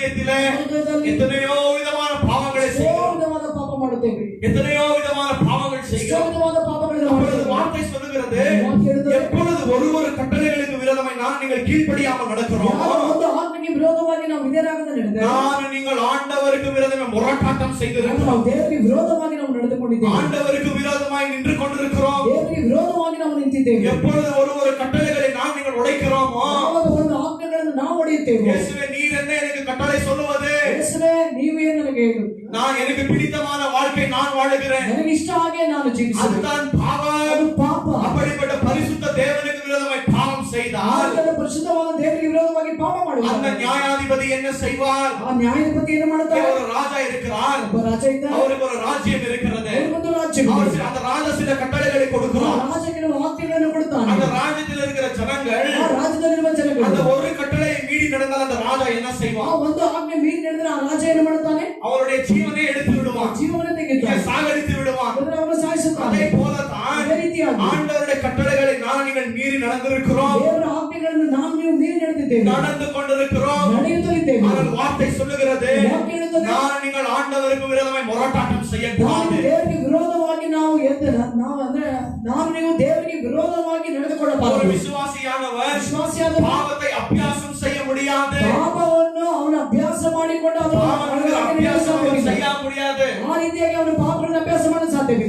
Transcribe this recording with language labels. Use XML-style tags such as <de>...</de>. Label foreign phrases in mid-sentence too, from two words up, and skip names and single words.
<ta>எத்தனையோ விதமான பாவங்களை</ta> <kn>ಎಷ್ಟೋ</kn> <ta>செய்கிறோம்,</ta> <kn>ವಿಧವಾದ ಪಾಪ ಮಾಡುತ್ತೇವೆ,</kn> <ta>எத்தனையோ விதமான பாவங்கள்</ta> <kn>ಎಷ್ಟೋ</kn> <ta>செய்கிறோம்.</ta> <kn>ವಿಧವಾದ ಪಾಪಗಳನ್ನು</kn> <ta>அப்பொழுது</ta> <kn>ಮಾಡುತ್ತೇವೆ.</kn> <ta>வார்த்தை சொல்லுகிறது,</ta> <kn>ವಾಕ್ಯ ಹೇಳುತ್ತದೆ,</kn> <ta>எப்பொழுது ஒரு கட்டளைகளுக்கு விரோதமாய் நான் நீங்கள் கீழ்ப்படியாமல் நடக்கிறோம்,</ta> <kn>ಯಾವ ಒಂದು ಆಜ್ಞೆಗೆ ವಿರೋಧವಾಗಿ ನಾವು ವಿಧೇಯರಾಗದೆ ನಡೆದರೆ,</kn> <ta>நான் நீங்கள் ஆண்டவருக்கு விரோதமாய் முரட்டாட்டம் செய்திருக்கிறோம்,</ta> <kn>ನಾವು ದೇವರಿಗೆ ವಿರೋಧವಾಗಿ ನಾವು ನಡೆದುಕೊಂಡಿದ್ದೇವೆ,</kn> <ta>ஆண்டவருக்கு விரோதமாய் நின்று கொண்டிருக்கிறோம்.</ta> <kn>ದೇವರಿಗೆ ವಿರೋಧವಾಗಿ ನಾವು ನಿಂತಿದ್ದೇವೆ.</kn> <ta>எப்பொழுது ஒரு கட்டளைகளை நான் நீங்கள் உடைக்கிறோமோ,</ta> <kn>ಯಾವಾಗ ಒಂದು ಆಜ್ಞೆಗಳನ್ನು ನಾವು ಹೊಡೆಯುತ್ತೇವೆ,</kn> <ta>இயேசுவே நீர் என்ன எனக்கு கட்டளை சொல்லுவது,</ta> <kn>ಯೇಸುವೇ ನೀವೇ ನನಗೆ ಹೇಳು,</kn> <ta>நான் எனக்கு பிடித்தமான வாழ்க்கை நான் வாழுகிறேன்,</ta> <kn>ನನಗೆ ಇಷ್ಟ ಹಾಗೆ ನಾನು ಜೀವಿಸುತ್ತೇನೆ,</kn> <ta>அதுதான் பாவம்.</ta> <kn>ಅದು ಪಾಪ.</kn> <ta>அப்படிப்பட்ட பரிசுத்த தேவனுக்கு விரோதமாய் பாவம் செய்தால்</ta> <kn>ಆತನ ಪರಿಶುದ್ಧವಾದ ದೇವರಿಗೆ ವಿರೋಧವಾಗಿ ಪಾಪ</kn> <ta>அந்த</ta> <kn>ಮಾಡುವ</kn> <ta>நியாயாதிபதி என்ன செய்வார்?</ta> <kn>ಆ ನ್ಯಾಯಾಧಿಪತಿ ಏನು ಮಾಡುತ್ತಾರೆ?</kn> <ta>ஒரு ராஜா இருக்கிறார்,</ta> <kn>ಒಬ್ಬ ರಾಜ ಇದ್ದಾನೆ,</kn> <ta>அவருக்கு ஒரு ராஜ்யம் இருக்கிறது,</ta> <kn>ಅವನಿಗೊಂದು ರಾಜ್ಯವಿದೆ.</kn> <ta>அவர் அந்த ராஜா சில கட்டளைகளை</ta> <kn>ಆ</kn> <ta>கொடுக்கிறார்.</ta> <kn>ರಾಜ ಕೆಲವು ಆಜ್ಞೆಗಳನ್ನು ಕೊಡುತ್ತಾನೆ.</kn> <ta>அந்த ராஜ்யத்தில் இருக்கிற ஜனங்கள்</ta> <kn>ಆ ರಾಜ್ಯದಲ್ಲಿರುವ</kn> <ta>அந்த</ta> <kn>ಜನಗಳು</kn> <ta>ஒரு கட்டளையை மீறி நடந்தால் அந்த ராஜா என்ன</ta> <kn>ಆ</kn> <ta>செய்வான்?</ta> <kn>ಒಂದು ಆಜ್ಞೆ ಮೀರಿ ನಡೆದರೆ ಆ ರಾಜ ಏನು ಮಾಡುತ್ತಾನೆ?</kn> <ta>அவருடைய ஜீவனை எடுத்து விடுவான்,</ta> <kn>ಜೀವನ ತೆಗೆದುತ್ತಾನೆ,</kn> <ta>சாகடித்து விடுவான்.</ta> <kn>ಅದನ್ನು ಅವನು ಸಾಯಿಸುತ್ತಾನೆ.</kn> <ta>அதே போலதான்</ta> <kn>ಅದೇ ರೀತಿಯಾಗಿ</kn> <ta>ஆண்டவருடைய கட்டளைகளை நான் நீங்கள் மீறி நடந்திருக்கிறோம்,</ta> <kn>ದೇವರ ಆಜ್ಞೆಗಳನ್ನು ನಾವು ನೀವು ಮೀರಿ ನಡೆದಿದ್ದೇವೆ,</kn> <ta>நடந்து கொண்டிருக்கிறோம்.</ta> <kn>ನಡೆಯುತ್ತಲಿದ್ದೇವೆ.</kn> <ta>ஆனால் வார்த்தை சொல்லுகிறது,</ta> <kn>ವಾಕ್ಯ ಹೇಳುತ್ತದೆ,</kn> <ta>நான் நீங்கள் ஆண்டவருக்கு விரோதமாய் முரட்டாட்டம் செய்யக்கூடாது.</ta> <kn>ದೇವರಿಗೆ ವಿರೋಧವಾಗಿ ನಾವು ನಾವು ಅಂದ್ರೆ ನಾವು ನೀವು ದೇವರಿಗೆ ವಿರೋಧವಾಗಿ</kn> <ta>ஒரு</ta> <kn>ನಡೆದುಕೊಳ್ಳಬಾರದು.</kn> <ta>விசுவாசியானவர்</ta> <kn>ವಿಶ್ವಾಸಿಯಾದ</kn> <ta>பாவத்தை அபியாசம் செய்ய முடியாது,</ta> <kn>ಪಾಪವನ್ನು ಅವನು ಅಭ್ಯಾಸ ಮಾಡಿಕೊಂಡು ಅದನ್ನು</kn> <ta>பாவங்கள் அபியாசம் செய்ய முடியாது.</ta> <kn>ಆ ರೀತಿಯಾಗಿ ಅವನು ಪಾಪಗಳನ್ನು ಅಭ್ಯಾಸ ಮಾಡಲು ಸಾಧ್ಯವಿಲ್ಲ.</kn>